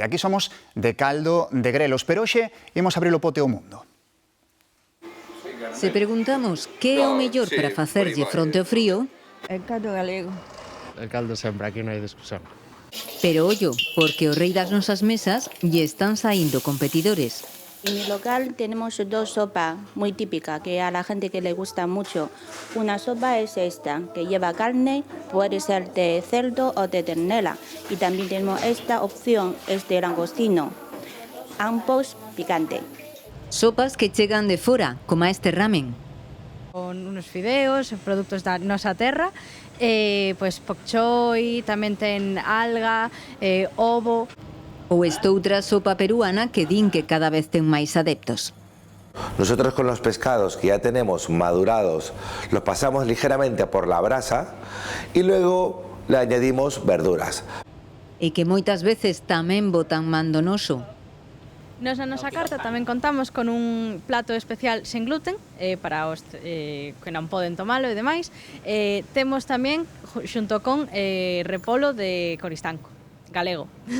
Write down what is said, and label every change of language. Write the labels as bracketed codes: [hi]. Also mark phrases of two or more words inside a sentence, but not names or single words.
[gl] Aquí somos de caldo de grelos, pero hoxe imos abrir o pote ao mundo. Se preguntamos que é o mellor para facerlle fronte ao frío... El caldo galego. El caldo sempre, aquí non hai discusión. Pero ollo, porque o rei das nosas mesas lle están saindo competidores. [es] En mi local tenemos dos sopas muy típicas que a la gente que le gusta mucho. Una sopa es esta, que lleva carne, puede ser de cerdo o de ternera. Y también tenemos esta opción, es de langostino, ambos picante. [gl] Sopas que chegan de fora, como este ramen. [es] Con unos fideos, [gl] productos da nosa terra, pues pok choy, tamén ten alga, ovo. Ou estoutra sopa peruana que din que cada vez ten máis adeptos. [es] Nosotros con los pescados que ya tenemos madurados los pasamos ligeramente por la brasa y luego le añadimos verduras. [gl] E que moitas veces tamén botan mandonoso. Nos na nosa carta tamén contamos con un plato especial sen gluten para os que non poden tomalo e demais. Temos tamén xunto con repolo de coristanco, galego.